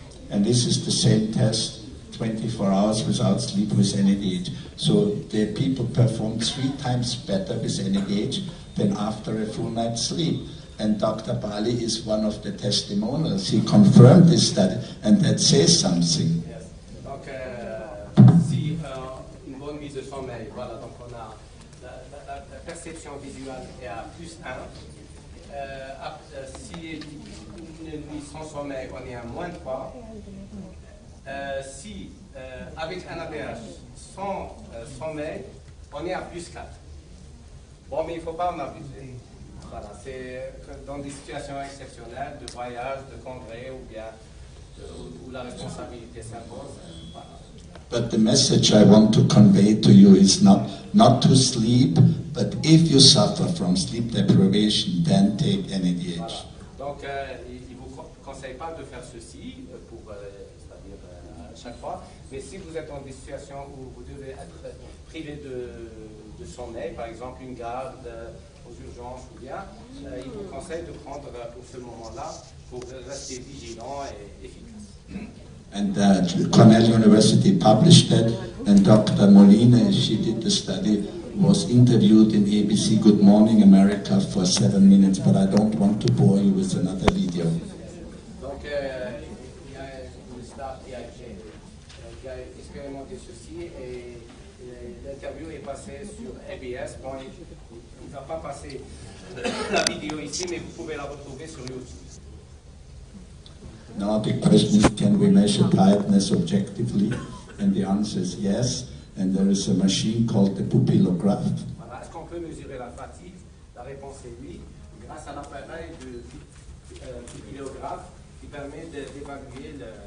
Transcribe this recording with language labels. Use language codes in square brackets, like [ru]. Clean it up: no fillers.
[en] And this is the same test 24 hours without sleep with NADH. So the people perform 3 times better with NADH than after a full night's sleep. And Dr. Bali is one of the testimonials. He confirmed this study, and that says something. Yes. [fr] Donc, si une bonne mise de sommeil, voilà, donc on a la perception visuelle est à +1. Si une nuit sans sommeil, on est à -3. Si avec un ADH sans sommeil, on est à +4. Bon, mais il ne faut pas en abuser. Voilà, c'est dans des situations exceptionnelles, de voyage, de congrès, ou bien où la responsabilité s'impose. Voilà. [en] But the message I want to convey to you is not to sleep, but if you suffer from sleep deprivation, then take NADH. [fr] Voilà. Donc, il ne vous conseille pas de faire ceci, c'est-à-dire à chaque fois, mais si vous êtes dans des situations où vous devez être privé de sommeil, par exemple une garde aux urgences ou bien, il vous conseille de prendre pour ce moment-là pour rester vigilant et efficace. [en] And Cornell University published that, and Dr. Molina, she did the study, was interviewed in ABC Good Morning America for 7 minutes, but I don't want to bore you with another video. [fr] Donc, il y a une star qui a expérimenté ceci et l'interview est passée sur ABS. Bon, il ne va pas passer la vidéo ici, mais vous pouvez la retrouver sur YouTube. [en] Now the question is, can we measure tiredness objectively? And the answer is yes. And there is a machine called the pupillograph. [fr] Voilà. Est-ce qu'on peut mesurer la fatigue? La réponse est oui, grâce à l'appareil de pupillographe qui permet d'évaluer